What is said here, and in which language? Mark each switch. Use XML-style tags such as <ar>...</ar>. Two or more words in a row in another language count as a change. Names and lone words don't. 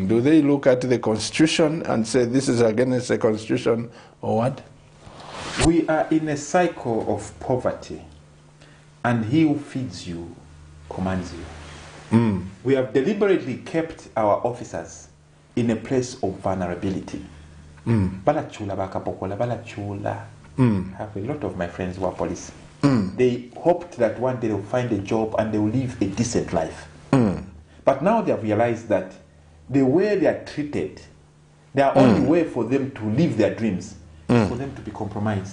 <en>Do they look at the Constitution and say this is against the Constitution or what? We are in a cycle of poverty, and he who feeds you commands you. We have deliberately kept our officers in a place of vulnerability.</en> <bem>Balachula bakapokola, balachula.</bem> <en>I have a lot of my friends who are police. They hoped that one day they'll find a job and they will live a decent life. But now they have realized that the way they are treated, the only way for them to live their dreams is for them to be compromised.</en>